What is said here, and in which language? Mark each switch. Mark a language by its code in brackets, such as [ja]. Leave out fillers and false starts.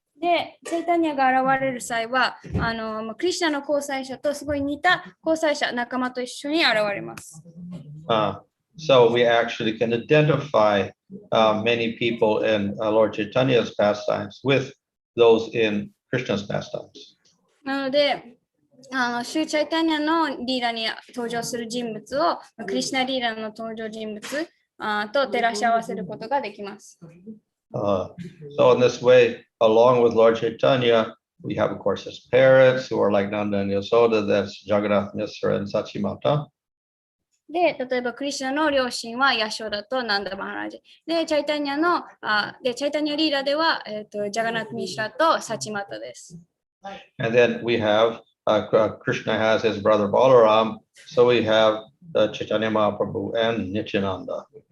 [ja] で、チャイタニアが現れる際は、クリシュナの交際者とすごい似た交際者、仲間と一緒に現れます。 [en] So we actually can identify many people in Lord Chaitanya's pastimes with those in Krishna's pastimes. [ja] なので、シュチャイタニアのリーラに登場する人物をクリシュナリーラの登場人物と照らし合わせることができます。 [en] So in this way, along with Lord Chaitanya, we have, of course, his parents who are like Nanda and Yasoda, that's Jagannath Misra and Sachimata. [ja] で、例えばクリシュナの両親はヤショダとナンダ・マハラジ。で、チャイタニアリーラでは、ジャガナット・ミシラとサチマタです。 [en] And then we have Krishna has his brother Balaram, so we have Chaitanya Mahaprabhu and Nityananda.